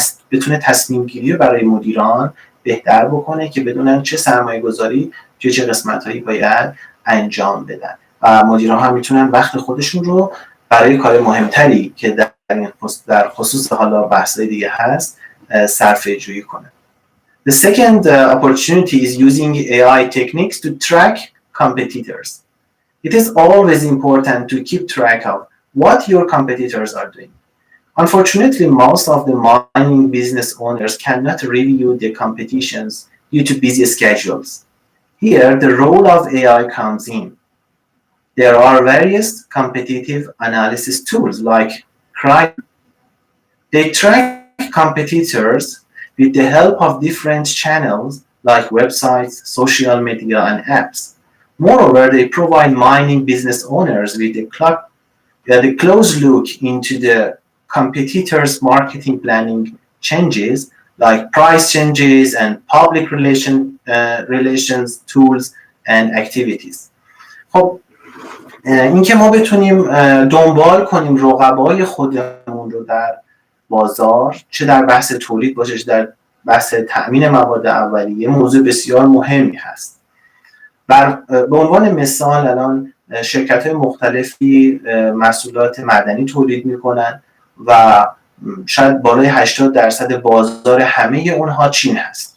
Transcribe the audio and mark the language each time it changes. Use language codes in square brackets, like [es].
[fa] بتونه تصمیم گیری برای مدیران بهتر بکنه که بدونن چه سرمایه گذاری چه قسمت هایی باید انجام بدن و مدیران هم میتونن وقت خودشون رو برای کار مهمتری که در خصوص حالا بحثای دیگه هست صرفه جویی کنن. [en] The second opportunity is using AI techniques to track competitors. It is always important to keep track of what your competitors are doing. Unfortunately, most of the mining business owners cannot review the competitions due to busy schedules. Here, the role of AI comes in. There are various competitive analysis tools like Crime. They track competitors with the help of different channels like websites, social media, and apps. Moreover, they provide mining business owners with a close look into the competitors' marketing planning changes like price changes and public relations tools and activities. [fa] خب اینکه ما بتونیم دنبال کنیم رقبای خودمون رو در بازار، چه در بحث تولید باشه چه در بحث تأمین مواد اولیه، موضوع بسیار مهمی هست. به عنوان مثال الان شرکت‌های مختلفی محصولات معدنی تولید میکنن و شاید بالای 80% بازار همه اونها چین هست.